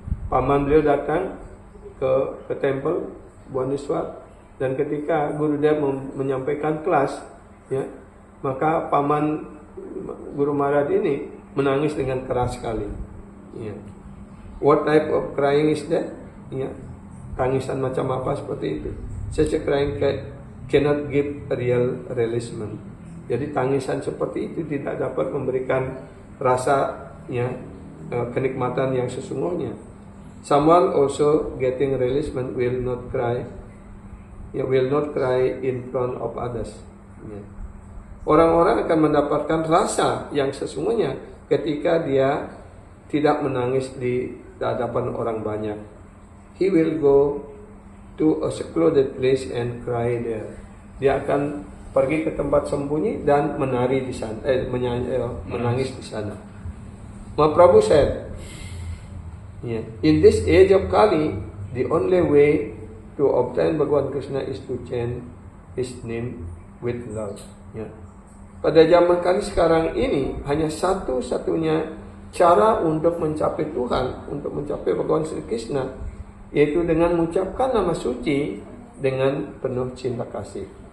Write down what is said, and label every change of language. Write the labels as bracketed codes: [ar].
[id] Paman beliau datang ke temple Bhubaneswar, dan ketika Gurudev menyampaikan kelas, ya, maka paman Guru Maharaj ini menangis dengan keras sekali. Ya. [en] What type of crying is that? Ya, [id] tangisan macam apa seperti itu? [en] Such a crying cannot give a real releasement. [id] Jadi tangisan seperti itu tidak dapat memberikan rasa, ya, kenikmatan yang sesungguhnya. [en] Someone also getting releasement will not cry, ya, will not cry in front of others. Ya. [id] Orang-orang akan mendapatkan rasa yang sesungguhnya ketika dia tidak menangis di hadapan orang banyak. [en] He will go to a secluded place and cry there. [id] Dia akan pergi ke tempat sembunyi dan menari di sana, menangis di sana. [en] Mahaprabhu said, yeah, in this age of Kali, the only way to obtain Bhagavan Krishna is to chant His name with love. Yeah. [id] Pada zaman Kali sekarang ini hanya satu-satunya cara untuk mencapai Tuhan, untuk mencapai Bhagavan Sri Krishna, yaitu dengan mengucapkan nama suci dengan penuh cinta kasih.